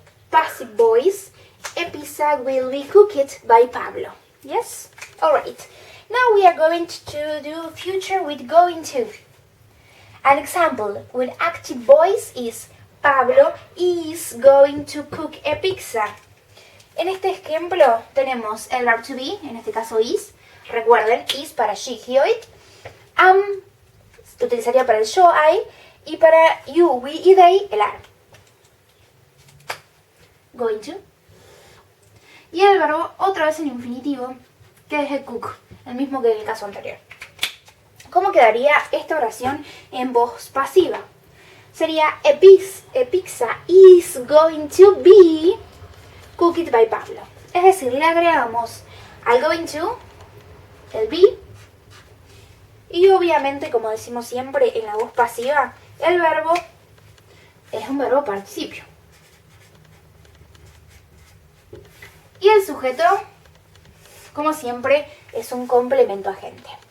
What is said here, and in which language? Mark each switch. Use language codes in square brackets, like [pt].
[en] Passive voice, a pizza will be cooked by Pablo. Yes? Alright. Now we are going to do future with going to. An example with active voice is Pablo is going to cook a pizza. [es] En este ejemplo tenemos el verb to be, en este caso is. Recuerden, is para she, he o it. Am se utilizaría para el yo, I. Y para you, we y they, el are. Going to. Y el verbo otra vez en infinitivo, que es el cook, el mismo que en el caso anterior. ¿Cómo quedaría esta oración en voz pasiva? [en] Sería a pizza is going to be cooked by Pablo. [es] Es decir, le agregamos al going to, el be, y obviamente, como decimos siempre en la voz pasiva, el verbo es un verbo participio. Y el sujeto, como siempre, es un complemento agente.